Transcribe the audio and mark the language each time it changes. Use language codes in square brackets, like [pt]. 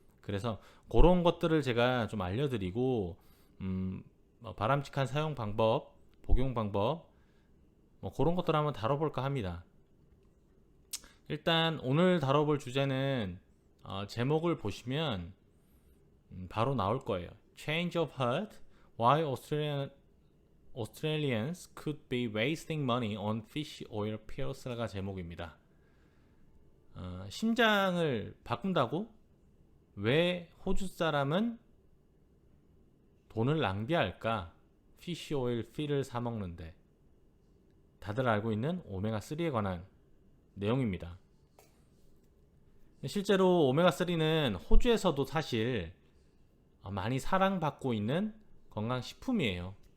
[ko] 그래서 그런 것들을 제가 좀 알려드리고, 바람직한 사용 방법, 복용 방법, 그런 것들 한번 다뤄볼까 합니다. 일단 오늘 다뤄볼 주제는 제목을 보시면 바로 나올 거예요. [en] Change of heart: Why Australians could be wasting money on fish oil pills [ko] 가 제목입니다. 심장을 바꾼다고? 왜 호주 사람은 돈을 낭비할까? 피쉬 오일 필을 사 먹는데. 다들 알고 있는 오메가3에 관한 내용입니다. 실제로 오메가3는 호주에서도 사실 많이 사랑받고 있는 건강식품이에요.